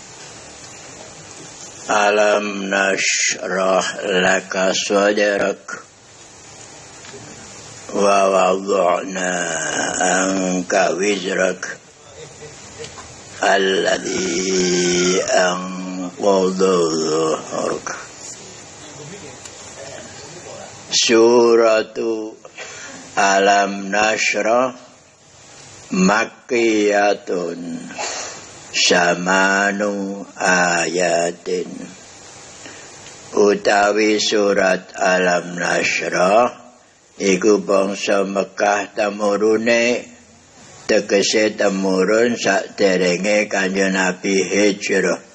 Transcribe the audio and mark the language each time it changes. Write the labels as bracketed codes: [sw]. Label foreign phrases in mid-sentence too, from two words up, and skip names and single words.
[ar] ألم نشرح لك صدرك ووضعنا عنك وزرك الذي أنقض ظهرك. سورة ألم نشرح مكية ثمان آيات. [jv] Utawi surat Alam Nashrah iku bangsa Mekah temurune tegese temurun saderenge Kanjeng Nabi hijrah.